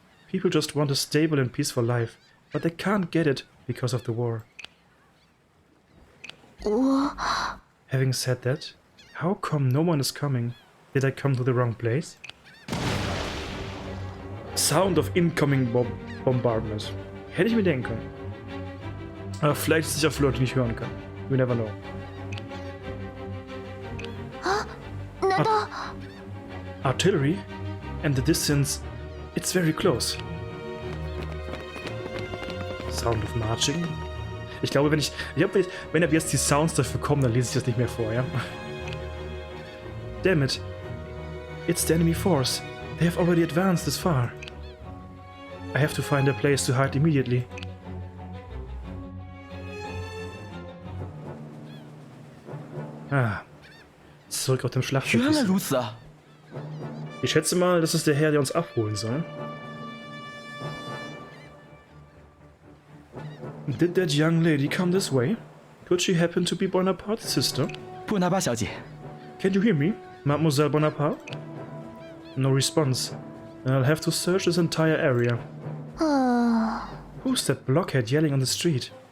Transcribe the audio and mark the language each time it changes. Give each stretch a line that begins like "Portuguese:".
English: People just want a stable and peaceful life, but they can't get it because of the war. Having said that, how come no one is coming? Did I come to the wrong place? Sound of incoming bombardment.
German: Hätte ich mir denken können. Aber vielleicht ist es ja für Leute, die nicht hören kann.
English: We never know. Artillery? And the distance, it's very close. Sound of marching?
German: Ich glaube, wenn ab jetzt die Sounds dafür kommen, dann lese ich das nicht mehr vor, ja?
English: Damn it. It's the enemy force. They have already advanced this far. I have to find a place to hide immediately.
German: Zurück auf dem Schlachtfeld. Ich schätze mal, das ist der Herr, der uns abholen soll.
English: Did that young lady come this way? Could she happen to be Bonaparte's sister?
Chinese: Bonaparte 小姐
English: Can you hear me, Mademoiselle Bonaparte? No response. I'll have to search this entire area. Who's that blockhead yelling on the street?